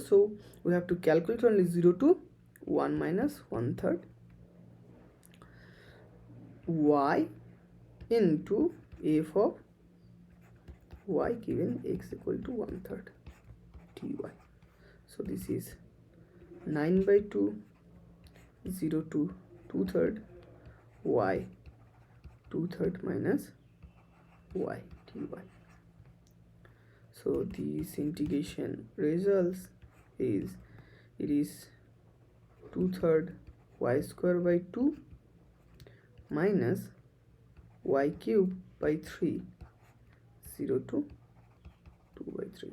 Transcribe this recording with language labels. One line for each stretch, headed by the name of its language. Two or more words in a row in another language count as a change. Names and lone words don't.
English: So we have to calculate only 0 to 1 minus 1/3 y into f of y given x equal to 1/3 dy. So this is 9 by 2, 0 to 2/3 y 2/3 minus y dy. So this integration results is, it is 2/3 y square by 2 minus y cube by 3, 0 to 2 by 3.